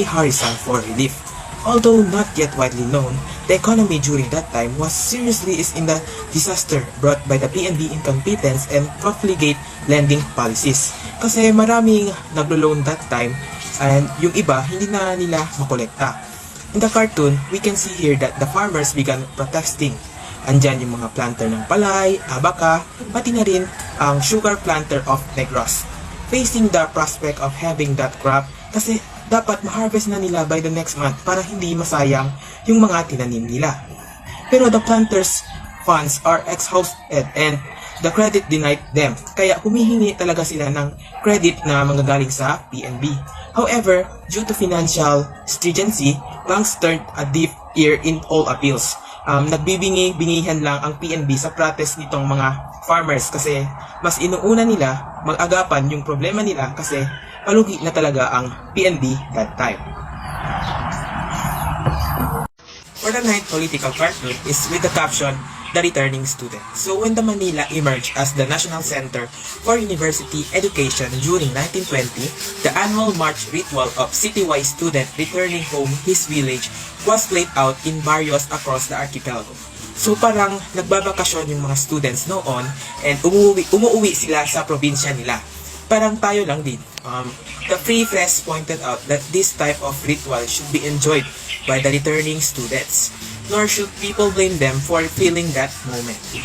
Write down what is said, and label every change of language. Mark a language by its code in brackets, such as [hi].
[en] Harrison for relief. Although not yet widely known, the economy during that time was seriously in the disaster brought by the PNB incompetence and profligate lending policies. [tl] Kasi maraming naglo-loan [en] that time [tl] and yung iba hindi na nila makolekta. [en] In the cartoon, we can see here that the farmers began protesting. [tl] Andyan yung mga planter ng palay, abaka, pati na rin ang [en] sugar planter of Negros. Facing the prospect of having that crop [tl] kasi dapat ma-harvest na nila [en] by the next month [tl] para hindi masayang yung mga tinanim nila. Pero [en] the planters' funds are exhausted and the credit denied them. [tl] Kaya humihingi talaga sila ng credit na manggagaling sa PNB. [en] However, due to financial stringency, banks turned a deaf ear in all appeals. [tl] Nagbibingi-bingihan lang ang PNB sa protest nitong mga farmers kasi mas inuuna nila mag-agapan yung problema nila kasi palugi na talaga ang PNB [en] that time. For the ninth political cartoon is with the caption, "The Returning Student." So when the Manila emerged as the national center for university education during 1920, the annual march ritual of citywide student returning home his village was played out in barrios across the archipelago. [tl] So parang nagbabakasyon yung mga students noon and umuwi sila sa probinsya nila. Parang tayo lang din. [en] The Free Press pointed out that this type of ritual should be enjoyed by the returning students. Nor should people blame them for feeling that moment.